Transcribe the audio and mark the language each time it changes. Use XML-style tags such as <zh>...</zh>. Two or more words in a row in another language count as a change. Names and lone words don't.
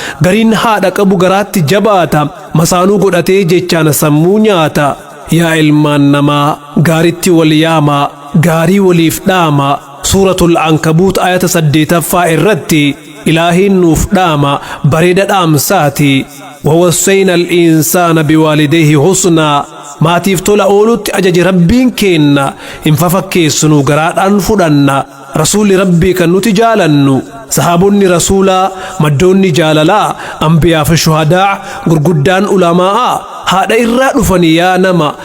<om>Gariin haadha qabu garaatti jabaata. Masaanuu godhatee jechaan sammuu nyaata. Yaa ilmaan namaa, gaaritti wal yaamaa, gaarii waliif dhaama. Suuratul Ankabuut ayata saddeetaffaa irratti Ilaahiin nuuf dhaama, bareeda dhaamsaati.</om> <ar>"ووصينا الإنسان بوالديه حسنا."</ar> <om>Maatiif tola oolutti ajaje Rabbiin keenna. Hin fafakkeessinu, garaadhaan fudhanna. Rasuulli Rabbii kan nuti jaalannu. Sahaabonni Rasuulaa, maddoonni jaalalaa, anbiyaa fi shuhadaa, gurguddaan ulamaa'aa, haadha irraa dhufanii yaa nama.</om>